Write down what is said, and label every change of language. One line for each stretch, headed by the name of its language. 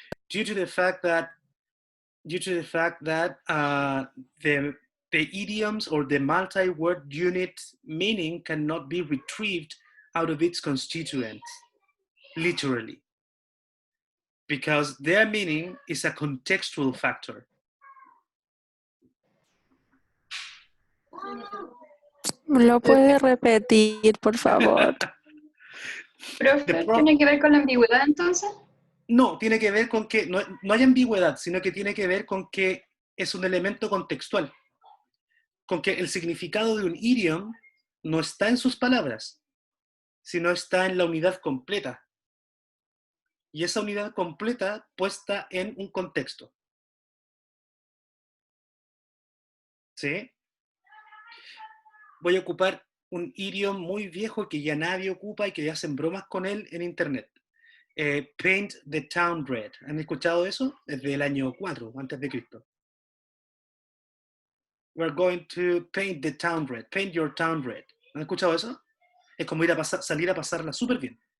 English: Due to the fact that the idioms or the multi-word unit meaning cannot be retrieved out of its constituents, literally, because their meaning is a contextual factor.
Spanish: ¿Lo puede repetir, por favor? Profe, ¿tiene que ver con la ambigüedad entonces? No, tiene que ver con que no hay ambigüedad, sino que tiene que ver con que es un elemento contextual, con que el significado de un idiom no está en sus palabras, sino está en la unidad completa. Y esa unidad completa puesta en un contexto. ¿Sí? Voy a ocupar un idioma muy viejo que ya nadie ocupa y que ya hacen bromas con él en internet.
English: Paint the town red.
Spanish: ¿Han escuchado eso? Desde el año 4 antes de Cristo.
English: We're going to paint the town red. Paint your town red.
Spanish: ¿Han escuchado eso? Es como salir a pasarla súper bien.